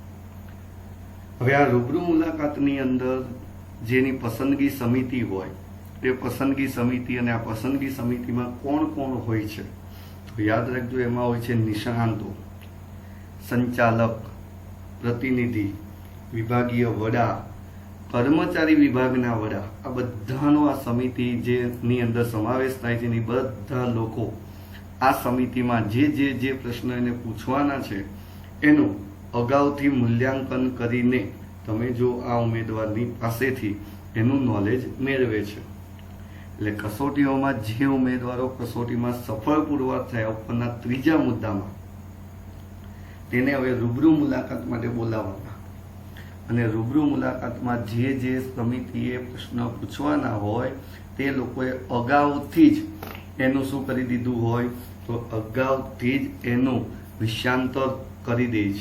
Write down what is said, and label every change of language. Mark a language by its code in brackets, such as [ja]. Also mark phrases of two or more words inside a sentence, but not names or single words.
[gu] હવે આ રૂબરૂ મુલાકાતની અંદર જેની પસંદગી સમિતિ હોય તે પસંદગી સમિતિ અને આ પસંદગી સમિતિમાં કોણ કોણ હોય છે તો યાદ રાખો એમાં હોય છે નિષ્ણાંતો, સંચાલક, પ્રતિનિધિ, વિભાગીય વડા, કર્મચારી વિભાગના વડા આ બધાનો આ સમિતિ જેની અંદર સમાવેશ થાય છે બધા લોકો આ સમિતિમાં જે જે જે પ્રશ્ન એને પૂછવાના છે એનું અગાઉથી મૂલ્યાંકન કરીને તમે જો આ ઉમેદવારની પાસેથી એનું નૉલેજ મેળવે છે। એટલે કસોટીઓમાં જે ઉમેદવારો કસોટીમાં સફળ પુરવાર થયા ઉપરના ત્રીજા મુદ્દામાં તેને હવે રૂબરૂ મુલાકાત માટે બોલાવવાના અને રૂબરૂ મુલાકાતમાં જે જે સમિતિએ પ્રશ્ન પૂછવાના હોય તે લોકોએ અગાઉથી જ એનું શું કરી દીધું હોય તો અગાઉથી જ એનું વિષયાંતર કરી દે છે।